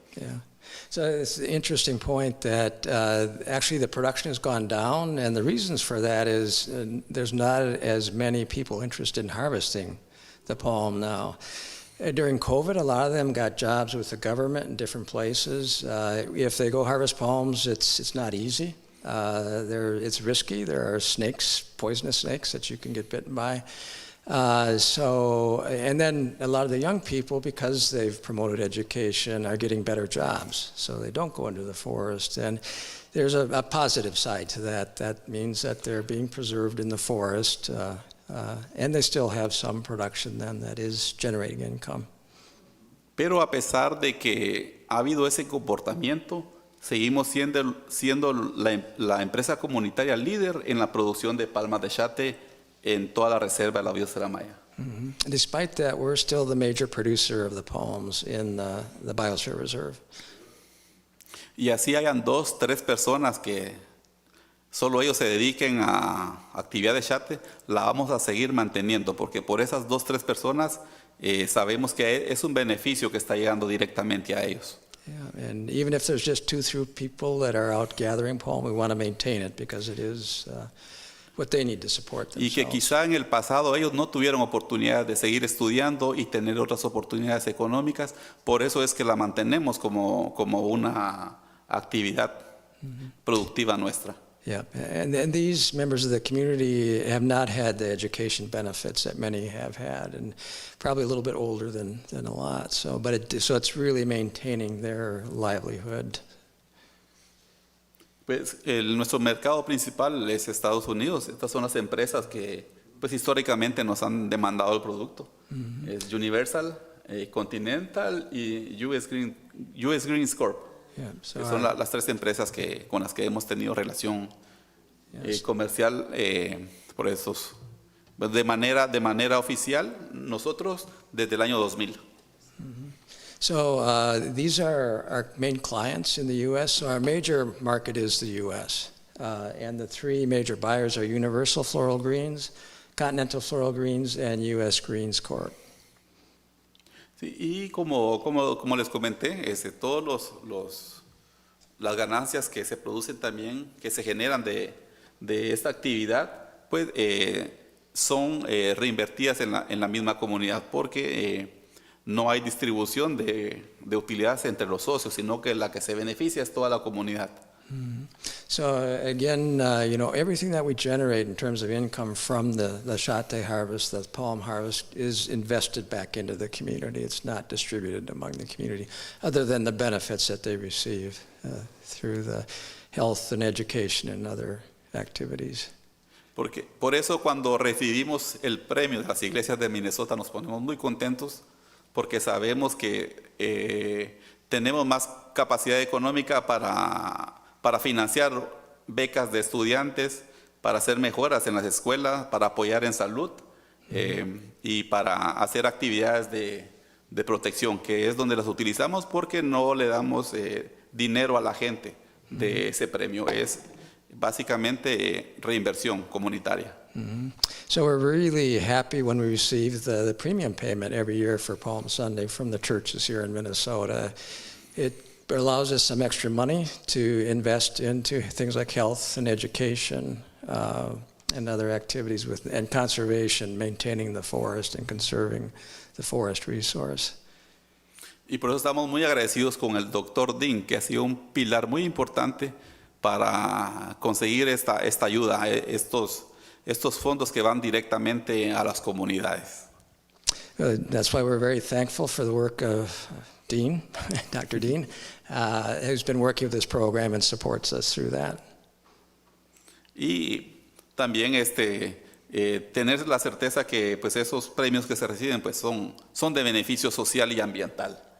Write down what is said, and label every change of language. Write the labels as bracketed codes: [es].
[en] Yeah. So it's an interesting point that actually the production has gone down, and the reasons for that is there's not as many people interested in harvesting the palm now. During COVID, a lot of them got jobs with the government in different places. If they go harvest palms, it's not easy. It's risky. There are snakes, poisonous snakes that you can get bitten by. And then a lot of the young people, because they've promoted education, are getting better jobs. So they don't go into the forest. And there's a positive side to that. That means that they're being preserved in the forest. And they still have some production then that is generating income. [es] Pero a pesar de que ha habido ese comportamiento, seguimos siendo la empresa comunitaria líder en la producción de palmas de chate en toda la reserva de la Biosfera Maya. Mm-hmm. [en] Despite that, we're still the major producer of the palms in the Biosphere Reserve. [es] Y así hayan 2, 3 personas que solo ellos se dediquen a actividad de chate, la vamos a seguir manteniendo, porque por esas 2, 3 personas sabemos que es un beneficio que está llegando directamente a ellos. [en] Yeah, and even if there's just 2, 3 people that are out gathering palm, we want to maintain it because it is what they need to support [es] Y que [en] themselves. [es] quizá en el pasado ellos no tuvieron oportunidad de seguir estudiando y tener otras oportunidades económicas, por eso es que la mantenemos como una actividad productiva nuestra. [en] Yeah, and these members of the community have not had the education benefits that many have had, and probably a little bit older than a lot. So it's really maintaining their livelihood. [es] Pues nuestro mercado principal es Estados Unidos. Estas son las empresas que pues históricamente nos han demandado el producto. Es Universal, Continental y US Greens Corp. [en] Yeah, so [es] Que son las 3 empresas con las que hemos tenido relación comercial por esos, de manera oficial, nosotros desde el año 2000. [en] So these are our main clients in the U.S. So our major market is the U.S. And the 3 major buyers are Universal Floral Greens, Continental Floral Greens, and U.S. Greens Corp. [es] Sí, y como les comenté, todos las ganancias que se producen también, que se generan de esta actividad, pues son reinvertidas en la misma comunidad, porque no hay distribución de utilidades entre los socios, sino que la que se beneficia es toda la comunidad. [en] So again, everything that we generate in terms of income from the chate harvest, the palm harvest, is invested back into the community. It's not distributed among the community, other than the benefits that they receive through the health and education and other activities. [es] Por eso cuando recibimos el premio de las iglesias de Minnesota nos ponemos muy contentos, porque sabemos que tenemos más capacidad económica para financiar becas de estudiantes, para hacer mejoras en las escuelas, para apoyar en salud y para hacer actividades de protección, que es donde las utilizamos porque no le damos dinero a la gente de ese premio. Es básicamente reinversión comunitaria. [en] So we're really happy when we receive the premium payment every year for Palm Sunday from the churches here in Minnesota. It allows us some extra money to invest into things like health and education and other activities and conservation, maintaining the forest and conserving the forest resource. [es] Y por eso estamos muy agradecidos con el Dr. Dean, que ha sido un pilar muy importante para conseguir esta ayuda, estos fondos que van directamente a las comunidades. [en] That's why we're very thankful for the work of Dean, Dr. Dean, who's been working with this program and supports us through that. [es] Y también tener la certeza que pues esos premios que se reciben pues son de beneficio social y ambiental.